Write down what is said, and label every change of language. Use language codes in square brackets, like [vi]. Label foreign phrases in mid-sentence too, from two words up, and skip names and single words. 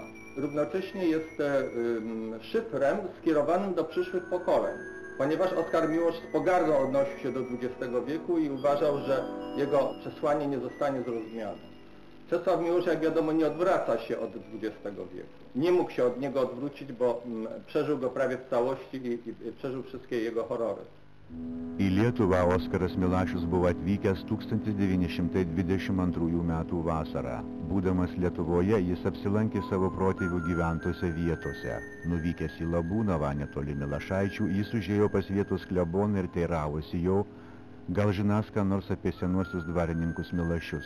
[pl] Równocześnie jest szyfrem skierowanym do przyszłych pokoleń, ponieważ Oskar Miłosz z pogardą odnosił się do XX wieku i uważał, że jego przesłanie nie zostanie zrozumiane. Czesław Miłosz, jak wiadomo, nie odwraca się od XX wieku. Nie mógł się od niego odwrócić, bo przeżył go prawie w całości i przeżył wszystkie jego horory. [lt] Į Lietuvą Oskaras Milašius buvo atvykęs 1922 metų vasarą. Būdamas Lietuvoje, jis apsilankė savo protėvių gyventose vietose. Nuvykęs į Labūnavą netoli Milašaičių, jis užėjo pas vietos kleboną ir teiravosi jo, gal žinas ką nors apie senuosius dvarininkus Milašius.